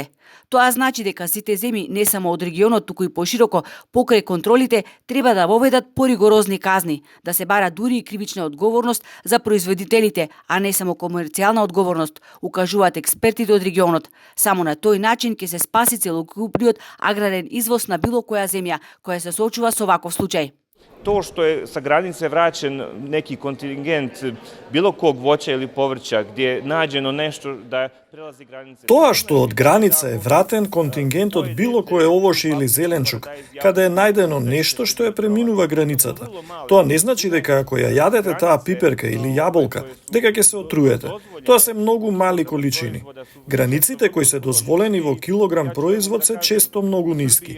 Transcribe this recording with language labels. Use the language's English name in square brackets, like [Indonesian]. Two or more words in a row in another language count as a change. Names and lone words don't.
[Macedonian] Тоа значи дека сите земји, не само од регионот, туку и пошироко, покрај контролите, треба да воведат поригорозни казни, да се бара дури и кривична одговорност за производителите, а не само комерцијална одговорност, укажуваат експертите од регионот. Само на тој начин ќе се спаси целокупниот аграрен извоз на било која земја која се соочува со ваков случај. [Bosnian] To što je sa granice vraćen neki kontingent bilo kog voća ili povrća gdje je nađeno nešto da prelazi granice... [Macedonian] Тоа што од граница е вратен контингент од било кое овоше или зеленчук, каде е најдено нешто што ја преминува границата. Тоа не значи дека ако ја јадете таа пиперка или јаболка, дека ќе се отруете. Тоа се многу мали количини. Границите кои се дозволени во килограм производ се често многу ниски.